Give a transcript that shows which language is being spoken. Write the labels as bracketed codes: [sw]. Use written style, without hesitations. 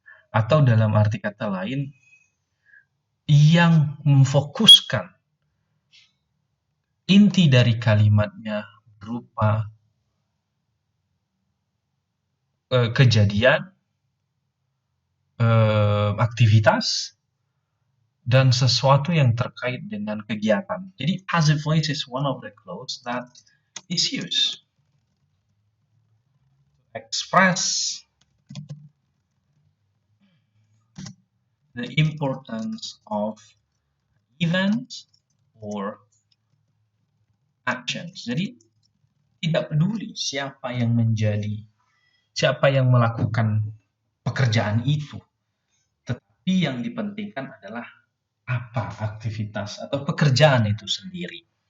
[id] Atau dalam arti kata lain, yang memfokuskan inti dari kalimatnya berupa kejadian, aktivitas, dan sesuatu yang terkait dengan kegiatan. Jadi [en] passive voice is one of the clause that is used to express the importance of events or actions. [id] Jadi tidak peduli siapa yang melakukan pekerjaan itu, tetapi yang dipentingkan adalah apa aktivitas atau pekerjaan itu sendiri.